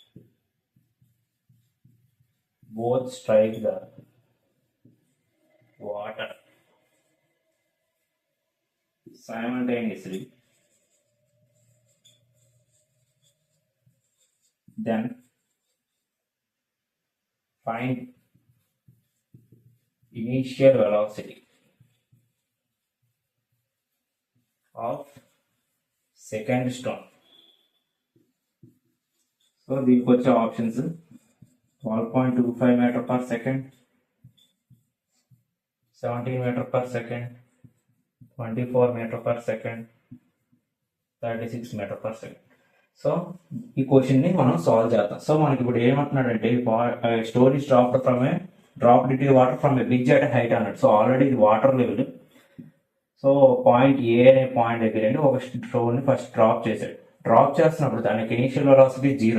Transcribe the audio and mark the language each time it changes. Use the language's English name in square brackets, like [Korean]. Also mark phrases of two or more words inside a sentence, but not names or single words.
[English] both strike the water simultaneously, then find initial velocity of second stone. [Telugu] సో దీనికి వచ్చే ఆప్షన్స్ [English] 12.25 meter per second, 17 meter per second, 24 meter per second, 36 meter per second. [Telugu] సో ఈ క్వశ్చన్ని మనం సాల్వ్ చేద్దాం. సో మనకి ఇప్పుడు ఏమంటున్నాడంటే [English] stone is dropped into water from a bridge at height అన్నాడు. [Telugu] సో ఆల్రెడీ ఇది [English] water level. [Telugu] సో పాయింట్ ఏ అనే పాయింట్ దగ్గర ఒక స్టోన్ ని [English] first drop [Telugu] చేశాడు. డ్రాప్ చేస్తున్నప్పుడు దానికి [English] initial velocity [Telugu] 0.